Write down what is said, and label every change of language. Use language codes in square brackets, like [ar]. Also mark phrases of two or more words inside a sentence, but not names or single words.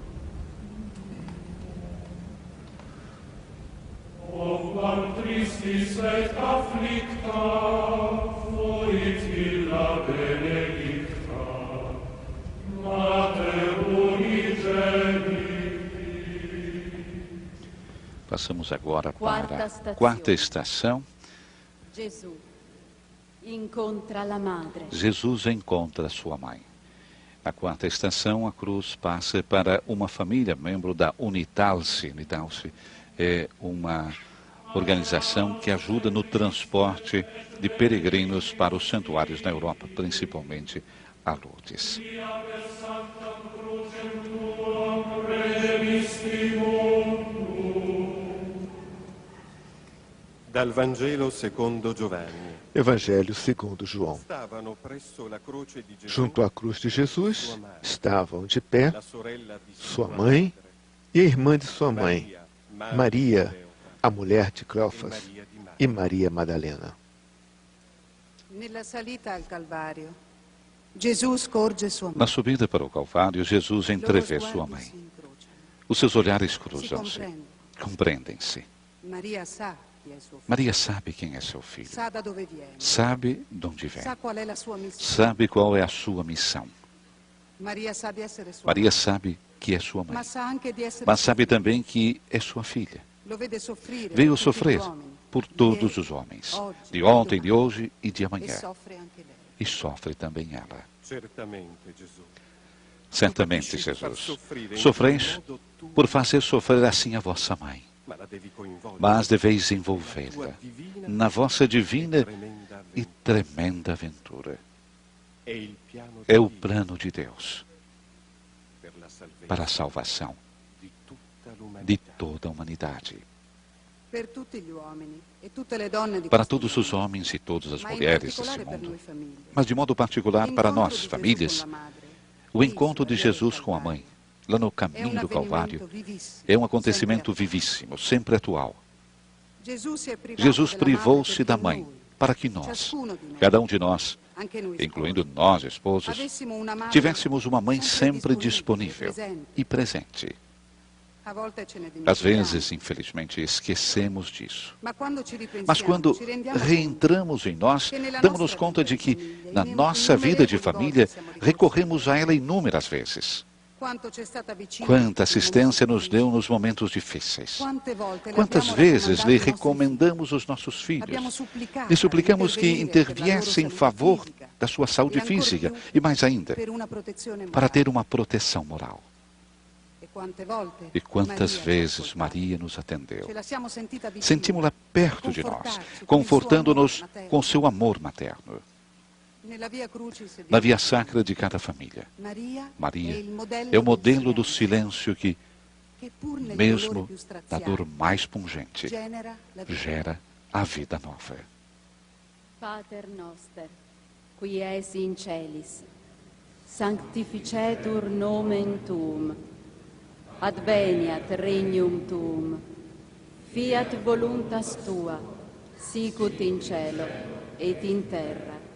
[la] O quam tristis et afflicta, fuit illa benedicta, Mater unigenita, [pt] Passamos agora para [it] Quarta [pt] a [it] estazione. [pt] quarta estação. [it] Gesù incontra la madre. [pt] Jesus encontra sua mãe. Na quarta estação, a cruz passa para uma família, membro da Unitalse. Unitalse é uma organização que ajuda no transporte de peregrinos para os santuários na Europa, principalmente a Lourdes. [it] Dal Vangelo secondo Giovanni. [pt] Evangelho segundo João. [it] Stavano presso la croce di Gesù [pt] Junto à cruz de Jesus estavam de pé [it] la sorella di [pt] sua mãe e a irmã de sua mãe, Maria, a mulher de Cleofas, e Maria Madalena. [it] Nella salita al Calvario, Gesù scorge sua [pt] Na [it] madre. [pt] subida para o Calvário, Jesus [it] I loro [pt] entrevê [it] sguardi [pt] sua [it] si [pt] mãe. [it] incrociano. [pt] Os seus olhares [it] Si [pt] cruzam-se, [it] comprendono. [pt] compreendem-se. [it] Maria sa chi è suo figlio, [pt] Maria sabe quem é seu filho, [it] sa da dove viene, [pt] sabe de onde vem, [it] sa qual è la sua missione. [pt] sabe qual é a sua missão. [it] Maria sa di essere sua [pt] Maria [it] madre, [pt] sabe que é sua [it] ma [pt] mãe, [it] sa anche di essere [pt] mas [it] suo [pt] sabe [it] figlio. [pt] também que é sua filha. [it] Lo vede soffrire [pt] Veio [it] per tutti [pt] sofrer [it] gli uomini, [pt] por [it] di [pt] todos [it] ieri, [pt] os homens, [it] oggi, [pt] de ontem, [it] domani, [pt] de hoje e de [it] e [pt] amanhã. [it] soffre anche lei. [pt] E sofre também ela. [it] certamente Gesù. [pt] Certamente, Jesus, sofreis por fazer sofrer assim a vossa mãe, [it] Ma la devi coinvolgere. [pt] mas deveis envolvê-la na vossa divina [it] tremenda [pt] e tremenda aventura. [it] è il piano [pt] É o [it] di Dio [pt] plano de Deus [it] per la salvezza [pt] para a salvação [it] di tutta l'umanità. [pt] de toda a humanidade. [it] Per tutti gli uomini e tutte le donne di [pt] Para [it] questo [pt] todos os [it] mondo, [pt] homens e todas as [it] ma in [pt] mulheres [it] particolare [pt] desse [it] per [pt] mundo, [it] noi famiglie. [pt] mas de modo particular para [it] L'incontro [pt] nós, [it] di Gesù [pt] famílias, [it] con la madre, [pt] o [it] qui, [pt] encontro de [it] sulla via del [pt] Jesus com a [it] Calvario, [pt] mãe, lá no [it] è un [pt] caminho do Calvário, [it] avvenimento vivissimo, [pt] é um acontecimento [it] sempre [pt] vivíssimo, sempre atual. [it] Gesù si è privato [pt] Jesus [it] della madre [pt] privou-se [it] perché [pt] da mãe [it] noi, [pt] para que nós, [it] ciascuno di noi, [pt] cada um de nós, [it] anche noi [pt] incluindo [it] sposi, [pt] nós, esposos, [it] avessimo una madre [pt] tivéssemos uma mãe sempre [it] disponibile, [pt] disponível [it] presente. [pt] e presente. [it] A volte ce ne [pt] Às [it] dimentichiamo, [pt] vezes, infelizmente, esquecemos disso. [it] ma quando ci ripensiamo, [pt] Mas quando [it] ci rendiamo conto [pt] reentramos em nós, [it] che nella [pt] damos-nos [it] nostra [pt] conta [it] vita [pt] de que, [it] di famiglia, [pt] na nossa vida de [it] innumerevoli [pt] família, [it] volte siamo ricorsi [pt] recorremos a ela inúmeras vezes. [it] quanto c'è stata vicina [pt] Quanta [it] nei [pt] assistência [it] momenti [pt] nos deu [it] difficili. [pt] nos momentos difíceis. [it] Quante volte le [pt] Quantas [it] abbiamo [pt] vezes lhe [it] raccomandato ai nostri [pt] recomendamos os nossos [it] figli, abbiamo [pt] filhos? [it] supplicato [pt] Lhe suplicamos que [it] intervenire per la loro [pt] interviesse em [it] salute [pt] favor [it] fisica [pt] da sua saúde [it] e ancor [pt] física [it] più [pt] e mais ainda, [it] per una protezione [pt] para [it] morale. [pt] ter uma proteção moral. [it] E quante volte [pt] E quantas [it] Maria ci ha [pt] vezes [it] ascoltato. [pt] Maria nos atendeu. [it] Ce la siamo sentita vicina, [pt] Sentimos-la perto de nós, [it] confortarci con il suo [pt] confortando-nos [it] amor materno. [pt] com seu amor materno. [it] Nella via Crucis [pt] Na [it] di [pt] via sacra de cada família, [it] Maria [pt] Maria [it] è il modello [pt] é o [it] del [pt] modelo do [it] silenzio, [pt] silêncio que, [it] che pur nel [pt] mesmo [it] dolore più [pt] na [it] straziato, [pt] dor mais pungente, [it] genera la vita. [pt] gera a vida nova. [la] Pater noster, qui es in celis, sanctificetur nomen tuum, adveniat regnum tuum, fiat voluntas tua, sicut in cielo et in terra.